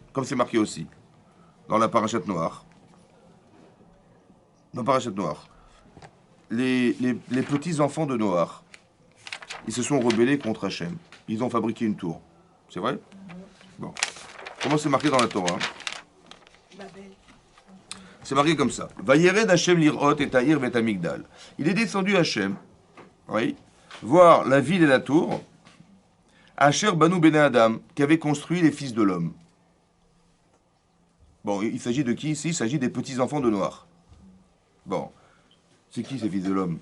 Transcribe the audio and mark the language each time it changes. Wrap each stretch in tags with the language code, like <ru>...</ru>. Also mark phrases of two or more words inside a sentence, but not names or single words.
<fr>Comme c'est marqué aussi. Dans la parachute noire. Dans la parachute noire. Les petits-enfants de Noach, ils se sont rebellés contre Hachem. Ils ont fabriqué une tour. C'est vrai? Bon. Comment c'est marqué dans la Torah? C'est marqué comme ça.</fr> <he>וירד ה' לראות את העיר ואת המגדל.</he> <fr>Il est descendu Hachem, oui, voir la ville et la tour,</fr> <he>אשר בנו בני האדם,</he> <fr>qui avait construit les fils de l'homme. Bon, il s'agit de qui ici? Il s'agit des petits-enfants de Noach. Bon. C'est qui ces fils de l'homme?</fr>